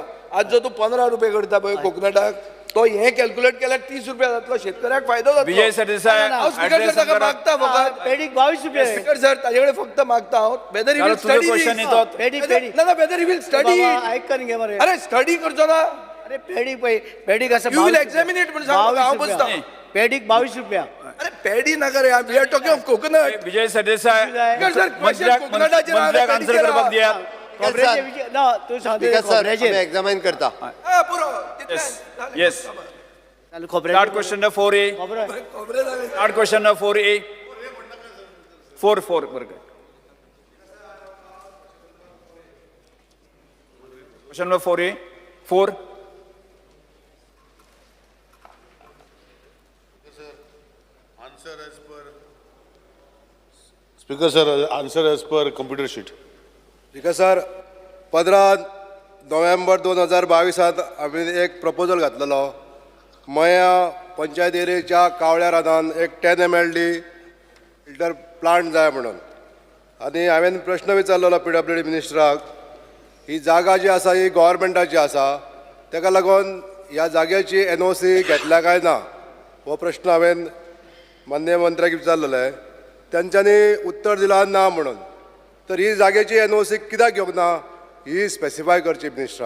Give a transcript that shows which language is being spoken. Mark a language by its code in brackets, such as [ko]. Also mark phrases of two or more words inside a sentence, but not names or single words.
[kok] आज जो तू 15 रुपये करता पळय कोकोनटाक, तो हे कॅल्क्युलेट केल्यार 30 रुपया जातलो. शेतकऱ्याक फायदो जातलो. विजय सरदेसाय. स्पीकर सर ताका मागता फकत. पेडीक 22 रुपये. स्पीकर सर ताजे कडेन फक्त मागता हांव. [en] whether he will study पेडी ना whether he will study. [kok] ऐकन घे मरे. अरे स्टडी करचो ना. अरे पेडीक पळय, पेडीक आसा [en] you will examine it [kok] म्हणून सांग. हांव बसता. पेडीक 22 रुपया. अरे पेडी नाका रे. [en] we are talking of coconut. [kok] विजय सरदेसाय. कोकोनटाचेर आन्सर करपाक दियात. खोबऱ्याचे विषय ना तू सांगता स्पीकर सर, खोबऱ्याचे. आमी एक्झामाइन करता. येस. खोबऱ्याचे. [en] Start question number 4A. Start question number 4A. [kok] 4 बरं. [en] Question number 4A. 4. Speaker sir, answer as per computer sheet. [kok] स्पीकर सर 15 नोव्हेंबर 2022 आम्ही एक प्रपोजल घातलेलो मया पंचायत एरियेच्या कावळ्या रानान एक 10 mld [en] filter plant [kok] जाय म्हणून आनी हांवें प्रश्न विचारलेलो PWD मिनिस्टराक ही जागा जी आसा ही गव्हर्मेंटाची आसा ताका लागून ह्या जाग्याची NOC घेतल्या काय ना हो प्रश्न हांवें माननीय मंत्र्याक विचारलेले त्यांच्यानी उत्तर दिला ना म्हणून तर ही जागेची NOC कित्याक घेवंक ना ही स्पेसिफाय करची मिनिस्टरान.